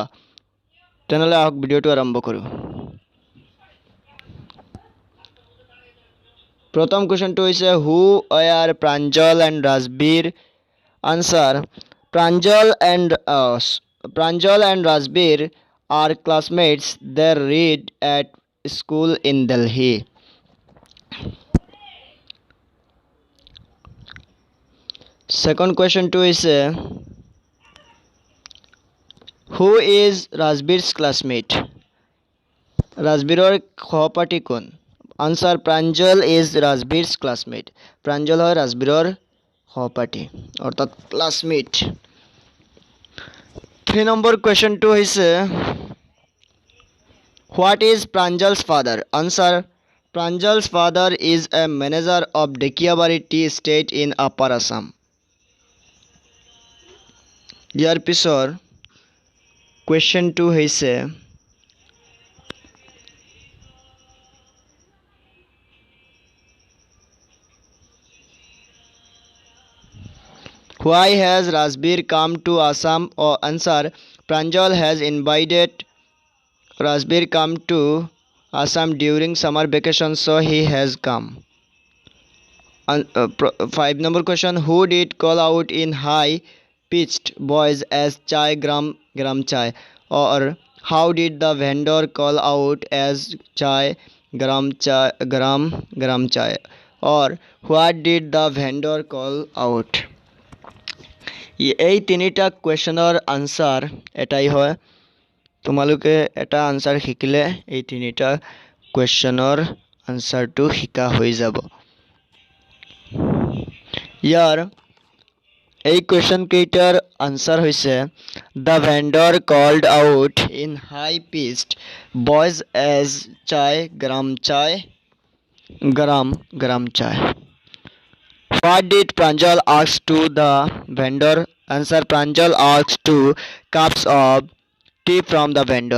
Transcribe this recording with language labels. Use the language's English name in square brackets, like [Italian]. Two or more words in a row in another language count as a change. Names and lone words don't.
[Assamese] তেনেহলে আহক ভিডিঅ'টো আৰম্ভ কৰোঁ। প্ৰথম কুৱেশ্যনটো হৈছে [English] who are Pranjal and Rajbir. answer Pranjal and Rajbir are classmates. They read at school in Delhi. Second question to is who is Rajbir's classmate? [Assamese] Rajbiror সহপাঠী কোন? [English] Answer Pranjal is Rajbir's classmate. [Assamese] Pranjal হয় Rajbiror সহপাঠী অর্থাৎ classmate. [English] 3 number question to is what is Pranjal's father? Answer Pranjal's father is a manager of Dekiabari Tea Estate in Upper Assam. [Assamese] ইয়াৰ পিছৰ কুৱেশ্যনটো হৈছে [English] why has Rajbir come to Assam? Or answer Pranjal has invited Rajbir come to Assam during summer vacation, so he has come. 5 number question who did call out in high pitched voice as [Hindi] chai gram gram chai? [English] Or how did the vendor call out as [Hindi] chai gram chai? [English] Or what did the vendor call out? [Assamese] এই তিনিটা কুৱেশ্যনৰ আনসাৰ এটাই হয়। তোমালোকে এটা আনসাৰ শিকিলে এই তিনিটা কুৱেশ্যনৰ আনসাৰটো শিকা হৈ যাব। ইয়াৰ এই কুৱেশ্যন কেইটাৰ আনসাৰ হৈছে [English] the vendor called out in high pitched voice as [Hindi] chai gram chai. [English] What did Pranjal ask to the vendor? Answer Pranjal asked 2 cups of tea from the vendor.